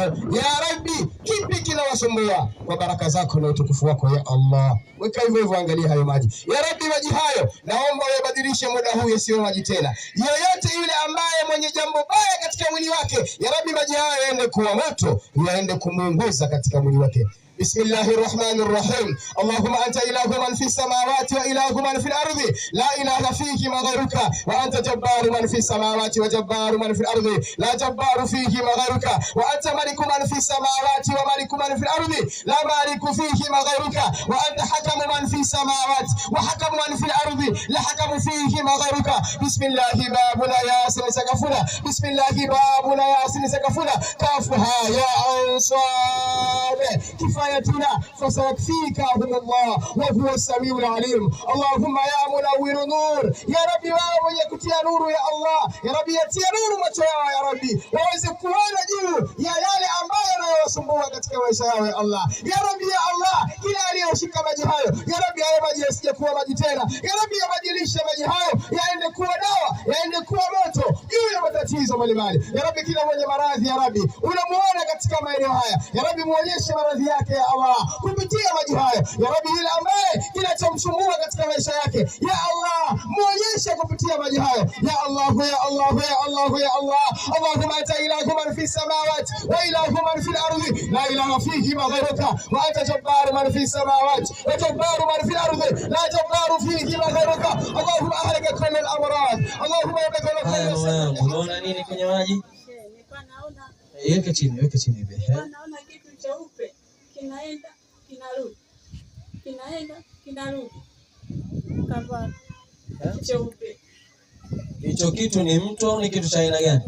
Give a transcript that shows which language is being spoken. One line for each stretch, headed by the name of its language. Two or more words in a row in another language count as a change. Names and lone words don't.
Arabic: يا رب,
Swahili: kipi kinawasumbua? Kwa baraka zako na utukufu wako
Arabic: يا الله,
Swahili: weka hivyo hivyo, angalia hayo maji.
Arabic: يا رب,
Swahili: maji hayo naomba uyabadilishe muda huu yasiwe maji tena. Yoyote yule ambaye mwenye jambo baya katika mwili wake,
Arabic: يا رب,
Swahili: maji hayo yaende kuwa moto, yaende kumuunguza katika mwili wake.
Arabic: بسم الله الرحمن الرحيم. اللهم أنت إله من في السماوات وإله من في الأرض، لا إله فيك غيرك، وأنت جبار من في السماوات وجبار من في الأرض، لا جبار فيك غيرك، وأنت ملك من في السماوات وملك من في الأرض، لا مالك فيك غيرك، وأنت حكم من في السماوات وحكم من في الأرض، لا حكم فيك غيرك. بسم الله بابنا ياسين سقفنا، بسم الله بابنا ياسين سقفنا، كافها يا أنصار كفايتنا فسيكفيكهم الله وهو السميع العليم. اللهم يا منور نور، يا ربي
Swahili: wewe yakutia nuru
Arabic: ya Allah. يا رب,
Swahili: yatia nuru macho yao
Arabic: يا رب,
Swahili: waweze kuona juu ya yale ambayo yanayowasumbua katika maisha yao
Arabic: يا الله. يا رب يا الله,
Swahili: kila aliyoshika maji hayo,
Arabic: يا رب,
Swahili: hayo maji yasije kuwa maji tena.
Arabic: يا رب,
Swahili: yabadilishe maji hayo yaende kuwa dawa, yaende kuwa moto juu ya matatizo mbalimbali.
Arabic: يا رب,
Swahili: kila mwenye maradhi,
Arabic: يا رب,
Swahili: unamuona katika maeneo haya,
Arabic: يا رب,
Swahili: muonyeshe maradhi yake
Arabic: يا الله
Swahili: kupitia maji hayo.
Arabic: يا رب,
Swahili: yule ambaye kinachomsumbua katika maisha yake,
Arabic: يا الله,
Swahili: muonyeshe kupitia maji hayo.
Arabic: يا الله، يا الله، يا الله، يا الله. اللهم أنت إله من في السماوات وإله من في الأرض، لا إله فيه غيرك، وأنت جبار من في السماوات وجبار من في الأرض، لا جبار فيه غيرك, wa anta jabbaru man fi samawati wa jabbaru man fi al-ardi, la jabbaru fihi ghayruka. اللهم أهلك كل الأمراض، اللهم يبدل خيرا.
Swahili: Unaona nini kwenye maji? Nilikuwa naona Weka chini, weka chini hivi. Naona kitu cheupe kinaenda kinarudi, kinaenda kinarudi, kama cheupe. Hicho kitu ni mtu au ni kitu cha aina gani?